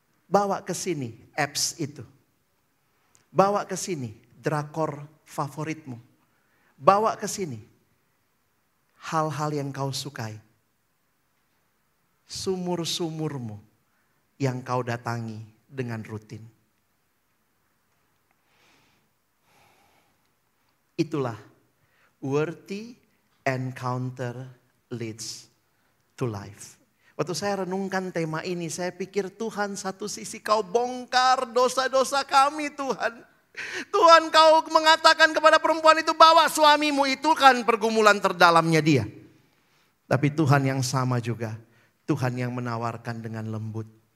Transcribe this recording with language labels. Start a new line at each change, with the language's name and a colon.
Indonesian: Bawa ke sini apps itu. Bawa ke sini drakor favoritmu. Bawa ke sini hal-hal yang kau sukai. Sumur-sumurmu yang kau datangi dengan rutin. Itulah
English: worthy encounter leads to life.
Indonesian: Waktu saya renungkan tema ini, saya pikir Tuhan satu sisi kau bongkar dosa-dosa kami Tuhan. Tuhan kau mengatakan kepada perempuan itu bawa suamimu, itu kan pergumulan terdalamnya dia. Tapi Tuhan yang sama juga, Tuhan yang menawarkan dengan lembut.